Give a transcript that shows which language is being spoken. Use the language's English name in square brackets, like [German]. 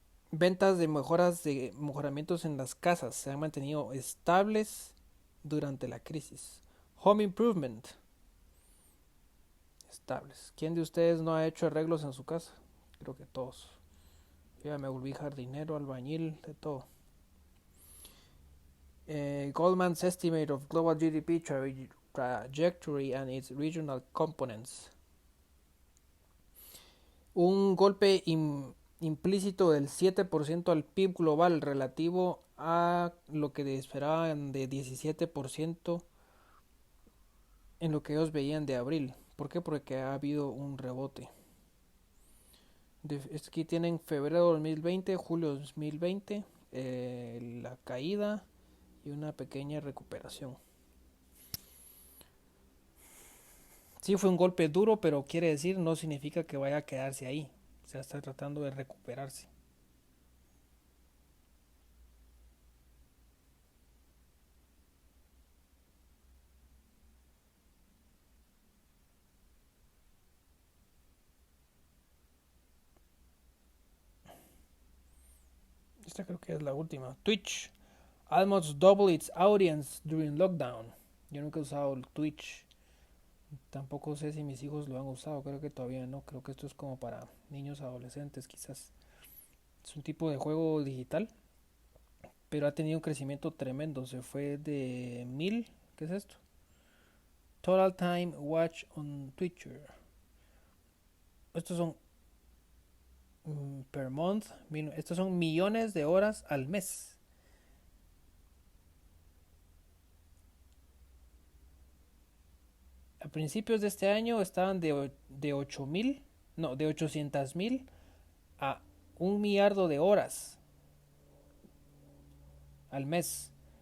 [Spanish] Ventas de mejoramientos en las casas se han mantenido estables durante la crisis. [English] Home improvement, [Spanish] estables. ¿Quién de ustedes no ha hecho arreglos en su casa? Creo que todos. Yo ya me volví jardinero, albañil, de todo. [English] Goldman's estimate of global GDP trajectory and its regional components. [Spanish] Un golpe implícito del 7% al PIB global relativo a lo que esperaban de 17% en lo que ellos veían de abril. ¿Por qué? Porque ha habido un rebote. Aquí tienen febrero 2020, julio 2020, la caída y una pequeña recuperación. Sí fue un golpe duro, pero quiere decir no significa que vaya a quedarse ahí. O sea, está tratando de recuperarse. Esta creo que es la última. [English] Twitch almost double its audience during lockdown. [Spanish] Yo nunca he usado el Twitch. Tampoco sé si mis hijos lo han usado. Creo que todavía no. Creo que esto es como para niños adolescentes quizás. Es un tipo de juego digital, pero ha tenido un crecimiento tremendo. Se fue de 1000. ¿Qué es esto? [English] Total time watch on Twitter. [Spanish] Estos son [English] per month. [Spanish] Estos son millones de horas al mes. A principios de este año estaban de 8000, no, de 800,000 a 1 millardo de horas al mes.